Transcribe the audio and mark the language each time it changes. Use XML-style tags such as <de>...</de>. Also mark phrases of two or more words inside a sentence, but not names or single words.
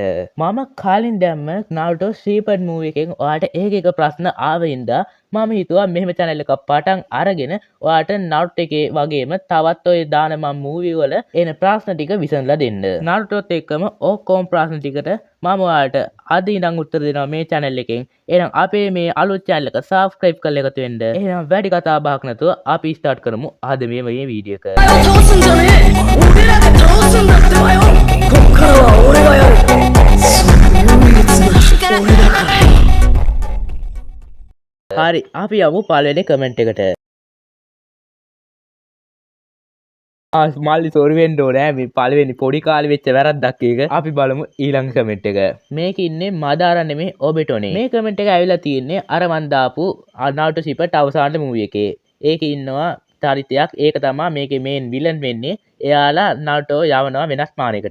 <si>මම කලින් දැම්ම Naruto Shippuden movie එකෙන් ඔයාට එක ප්‍රශ්න ආවින්ද මම හිතුවා මෙහෙම channel එකක් පටන් අරගෙන ඔයාට Naruto එකේ වගේම තවත් ඔය දාන මම movie වල එන ප්‍රශ්න ටික විසඳලා දෙන්න. Narutoත් එක්කම ඔක්කොම ප්‍රශ්න ටිකට මම ඔයාලට අද ඉඳන් උත්තර දෙනවා මේ channel එකෙන්. එහෙනම් අපේ මේ අලුත් channel එක subscribe කරලා එකතු වෙන්න. එහෙනම් වැඩි කතා බහක් නැතුව අපි start කරමු අද මේ වීඩියෝ එක.</si> <ja>倒すんじゃねえ俺らが倒すんだってばよこっからは俺がやるそういうやつな俺だ</ja> <si>から හරි අපි යමු පළවෙනි කමෙන්ට් එකට මල්ලි සෝරි වෙන්න ඕනේ මේ පළවෙනි පොඩි කාලේ වෙච්ච වැරද්දක් එක අපි බලමු ඊළඟ කමෙන්ට් එක මේක ඉන්නේ මදාරා නෙමෙයි ඔබෙටෝනේ මේ කමෙන්ට් එක ඇවිල්ලා තියෙන්නේ අර මන් දාපු Naruto Shippuden අවසාන මූවි එකේ ඒකේ ඉන්නවා චරිතයක් ඒක තමා මේකේ මේන් විලන් වෙන්නේ එයාලා Naruto යවනවා වෙනස් මානයකට.</si>